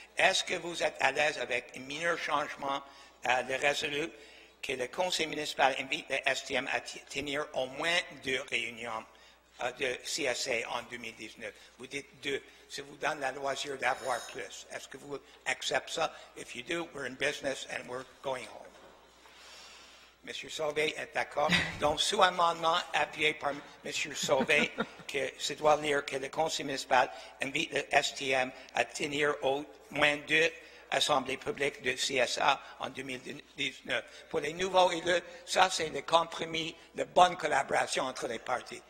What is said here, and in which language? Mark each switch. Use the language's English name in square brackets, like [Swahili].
[French] Est-ce que vous êtes à l'aise avec un mineur changement de résolu que le Conseil municipal invite le STM à tenir au moins 2 réunions de CSA en 2019? Vous dites 2. Ça vous donne la loisir d'avoir plus. Est-ce que vous acceptez ça? [English] If you do, we're in business and we're going home. [French] M. Sauvé est d'accord. Donc, sous-amendement appuyé par M. Sauvé, que ça doit lire que le Conseil municipal invite le STM à tenir au moins 2 assemblées publiques de CSA en 2019. Pour les nouveaux élus, ça, c'est le compromis de bonne collaboration entre les partis.